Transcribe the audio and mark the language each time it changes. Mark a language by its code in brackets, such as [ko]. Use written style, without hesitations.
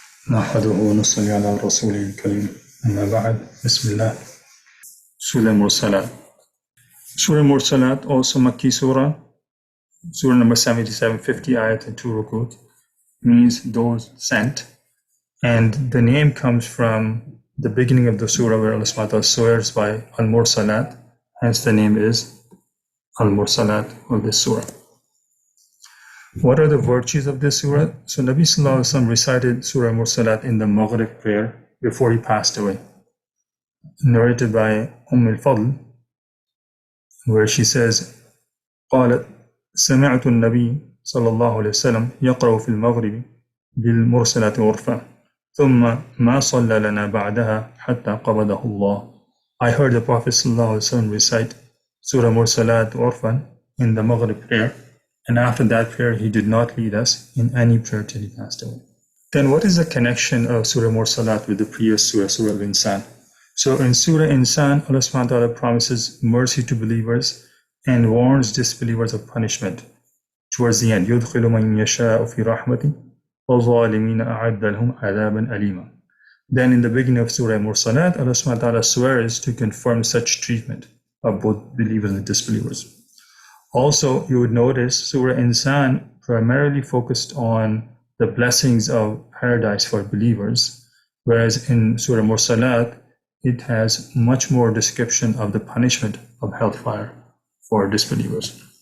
[ar] نحمده ونصلي على رسوله الكريم أما بعد بسم الله. [en] Surah Al-Mursalat. Surah Al-Mursalat, also Makki Surah, Surah number 77, 50 ayat and 2 rukut, means those sent. And the name comes from the beginning of the surah where Allah subhanahu wa ta'ala swears by Al-Mursalat, hence the name is Al-Mursalat of this surah. What are the virtues of this surah? So Nabi Sallallahu Alaihi Wasallam recited Surah Al-Mursalat in the Maghrib prayer before he passed away. Narrated by al-Fadl, where she says, [ar] قالت سمعت النبي صلى الله عليه وسلم يقرأ في المغرب بالمرسلات عرفا ثم ما صلى لنا بعدها حتى قبضه الله. [en] I heard the Prophet [ar] صلى الله عليه وسلم [en] recite Surah Mursalat Urfan in the Maghrib prayer, and after that prayer he did not lead us in any prayer till he passed away. Then what is the connection of Surah Mursalat with the previous surah, Surah Al-Insan? So in Surah Insan, Allah subhanahu wa ta'ala promises mercy to believers and warns disbelievers of punishment. Towards the end, [ar] يُدْخِلُ مَنْ يَشَاءُ فِي رَحْمَتِهِ وَالظَّالِمِينَ أَعَدَّ لَهُمْ عَذَابًا أَلِيمًا. [en] Then in the beginning of Surah Mursalat, Allah subhanahu wa ta'ala swears to confirm such treatment of both believers and disbelievers. Also, you would notice Surah Insan primarily focused on the blessings of paradise for believers, whereas in Surah Mursalat, it has much more description of the punishment of hellfire for disbelievers.